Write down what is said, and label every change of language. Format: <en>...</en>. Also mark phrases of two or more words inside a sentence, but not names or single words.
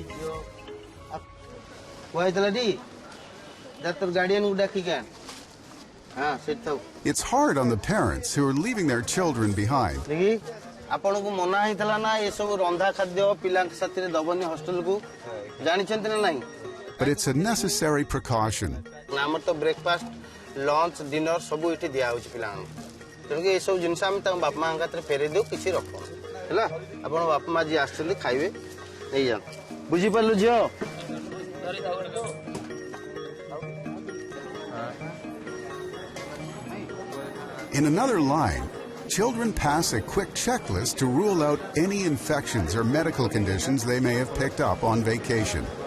<en>It's hard on the parents who are leaving their children behind. But it's a necessary precaution. Breakfast, lunch, dinner,</en> <or>ତେଣୁକି ଏସବୁ ଜିନିଷ ଆମେ ତାଙ୍କ ବାପା ମାଙ୍କ ହାତରେ ଫେରେଇ ଦେଉ କିଛି ରଖୁ ହେଲା ଆପଣ ବାପା ମା ଯିଏ ଆସିଛନ୍ତି ଖାଇବେ ନେଇଯାଆନ୍ତୁ ବୁଝିପାରିଲୁ ଝିଅ</or> <en>In another line, children pass a quick checklist to rule out any infections or medical conditions they may have picked up on vacation.</en>